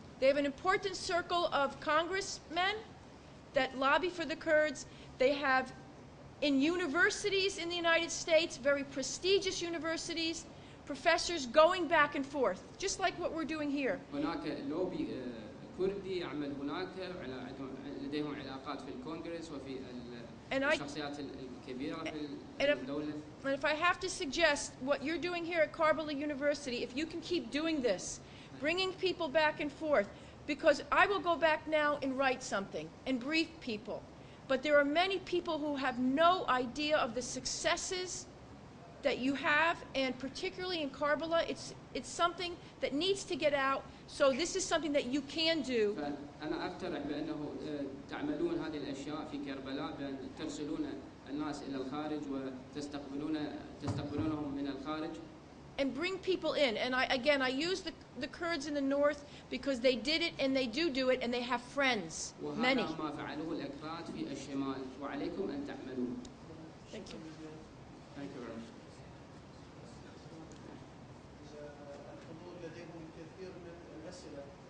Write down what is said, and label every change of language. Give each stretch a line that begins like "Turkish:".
English: They have an important circle of congressmen that lobby for the Kurds. They have in universities in the United States, very prestigious universities, professors going back and forth, just like what we're doing here.
Arabic: هناك لوبي كردي يعمل هناك، لديهم علاقات في الكونغرس وفي الشخصيات الكبيرة في الدولة.
English: And if I have to suggest what you're doing here at Karbala University, if you can keep doing this, bringing people back and forth, because I will go back now and write something and brief people. But there are many people who have no idea of the successes that you have, and particularly in Karbala, it's something that needs to get out. So this is something that you can do.
Arabic: أنا أقترح بأنه تعملون هذه الأشياء في كربلاء، بأن ترسلون الناس إلى الخارج وتستقبلونهم من الخارج.
English: And bring people in. And I use the Kurds in the north because they did it and they do it and they have friends. Many.
Arabic: وهذا ما فعلوه الأكراد في الشمال، وعليكم أن تعملوا.
English: Thank you. Thank you very much.
Arabic: الحضور لديهم الكثير من الأسئلة.